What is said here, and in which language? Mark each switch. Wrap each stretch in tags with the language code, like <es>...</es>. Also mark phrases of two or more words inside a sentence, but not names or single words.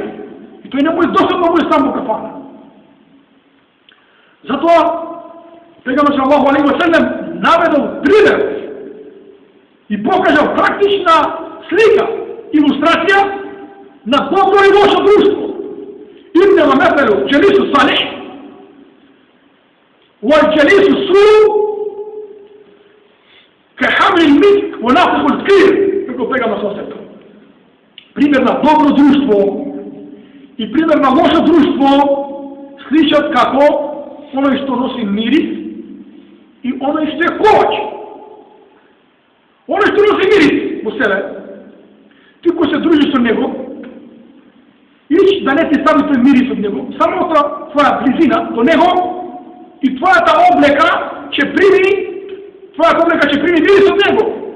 <mk>И тој не може досадно да буде сам во кафана. Затоа, пегамбер</mk> <ar>صلى الله عليه وسلم</ar> <mk>наведол пример и покажал практична слика, илустрација на добро и лошо друштво.</mk> <ar>إنما مثل الجليس الصالح والجليس السوء كحامل المسك ونافخ الكير,</ar> <mk>како пегамбер</mk> <ar>صلى الله عليه وسلم.</ar> <mk>Пример на добро друштво и пример на лошо друштво сличат како оној што носи мирис и оној што е ковач. Оној што носи мирис во себе, ти кој се дружи со него, иш да не ти стави тој мирис од него, само твоја близина до него и твојата облека ќе прими мирис од него.</mk>